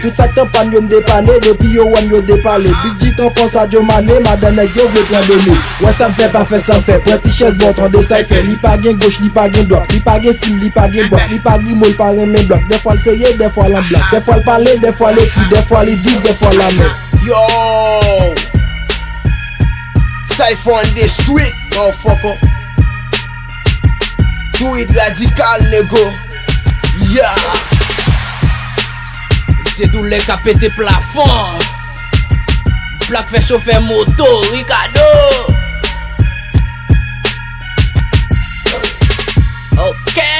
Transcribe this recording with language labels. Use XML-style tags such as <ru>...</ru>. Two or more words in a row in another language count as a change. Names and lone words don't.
<ht>Tout sa k tan pan yo m depane, depi yo wè m yo depale. Big G tan pon Sadio Mane, madan nèg yo vle pran done. Wè sa m fè pa fè, sa m fè. Pran ti chèz bon, tande sa fè. Li pa gen goch, li pa gen dwat. Li pa gen sim, li pa gen bwat. Li pa gen mo, li pa gen men blòk. Defwa l seye, defwa l an blòk. Defwa l pale, defwa l ekri. Defwa l dis, defwa l amè. Yo!</ht> <en>Cypher on the street, motherfucker. Do it radical, nigga. Yeah!</en> <ht>Se tou lè ka pete plafon. Black fè chofè moto, Ricardo. Ok.</ht>